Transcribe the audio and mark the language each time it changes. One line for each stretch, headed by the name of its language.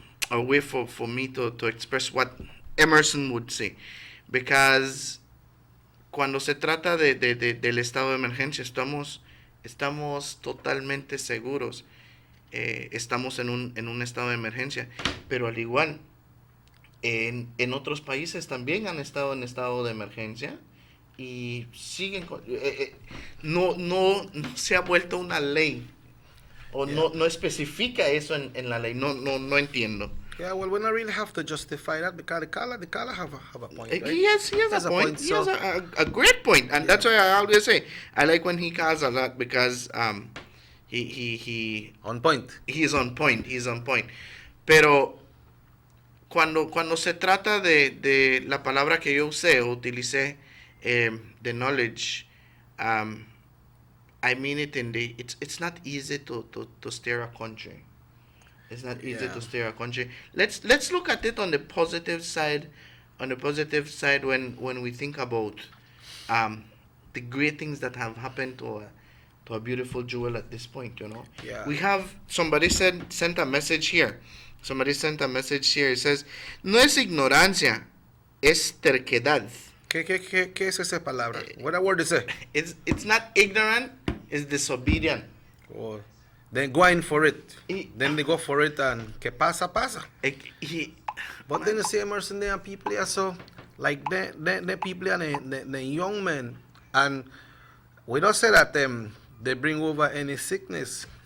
English: way for me to express what Emerson would say, because
Spanish: cuando se trata del estado de emergencia estamos totalmente seguros, estamos en un estado de emergencia, pero al igual en otros países también han estado en estado de emergencia y siguen no se ha vuelto una ley, o no especifica eso en la ley. No entiendo.
English: Yeah, well, we don't really have to justify that, because the caller have a point. Right? He has a point. He has a great point, and that's why I always say I like when he calls a lot, because he on point. He's on point. He's on point.
Spanish: Pero cuando se trata de la palabra que yo utilicé,
English: the knowledge, I mean it in it's not easy to steer a country. It's not easy to steer a country. Let's look at it on the positive side. On the positive side, when we think about the great things that have happened to a beautiful jewel at this point, Yeah. We have somebody sent a message here. Somebody sent a message here. It says,
Spanish: no es ignorancia, es terquedad. ¿Qué es esa palabra?
English: What word is it? It's not ignorant, it's disobedient. Oh, then going for it. Then they go for it, and
Spanish: que pasa.
English: But then you see, Emerson, there are people here, so like the people are the young men, and we don't say that they bring over any sickness.